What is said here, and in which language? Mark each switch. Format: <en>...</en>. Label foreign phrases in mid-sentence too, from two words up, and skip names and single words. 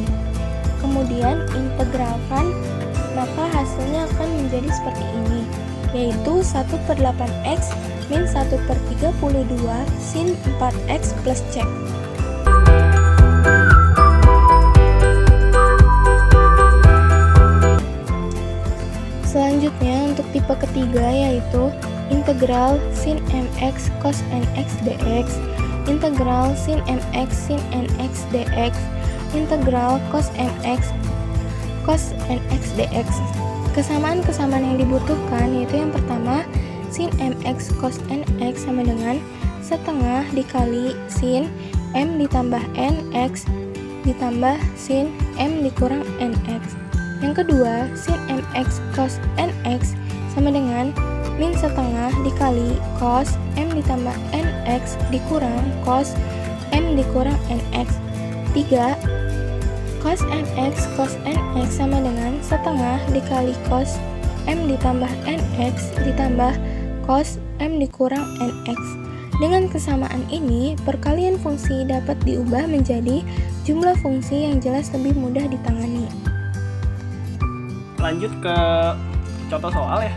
<id>Kemudian, integralkan, maka hasilnya akan menjadi seperti ini, yaitu 1/8x min 1/32 sin 4x plus c. Selanjutnya untuk tipe ketiga yaitu integral sin mx cos nx dx, integral sin mx sin nx dx, integral cos mx cos nx dx. Kesamaan-kesamaan yang dibutuhkan yaitu yang pertama, sin mx cos nx sama dengan setengah dikali sin m ditambah nx ditambah sin m dikurang nx. Yang kedua, sin mx cos nx sama dengan min setengah dikali cos m ditambah nx dikurang cos m dikurang nx. 3. Cos mx cos nx sama dengan setengah dikali cos m ditambah nx ditambah cos m dikurang nx. Dengan kesamaan ini, perkalian fungsi dapat diubah menjadi jumlah fungsi yang jelas lebih mudah ditangani. Lanjut ke contoh soal ya.</id>